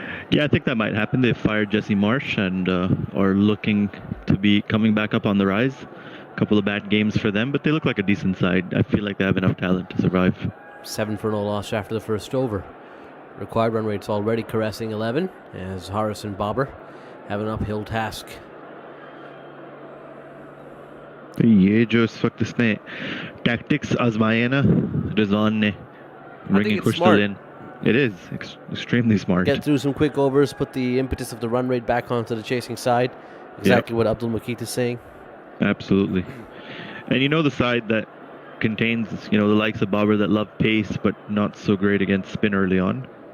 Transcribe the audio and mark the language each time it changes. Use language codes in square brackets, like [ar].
[en] Yeah, I think that might happen. They fired Jesse Marsh and are looking to be coming back up on the rise. A couple of bad games for them, but they look like a decent side. I feel like they have enough talent to survive. 7 for no loss after the first over. Required run rate's already caressing 11 as Haris and Babar have an uphill task. [hi] ये जो इस वक्त इसने tactics आजमाए हैं ना Rizwan ने [en] bringing Khushal in. It is extremely smart. Get through some quick overs, put the impetus of the run rate back onto the chasing side. Exactly what Abdul Makit is saying. Absolutely. And you know the side that contains, the likes of Babar that love pace but not so great against spin early on.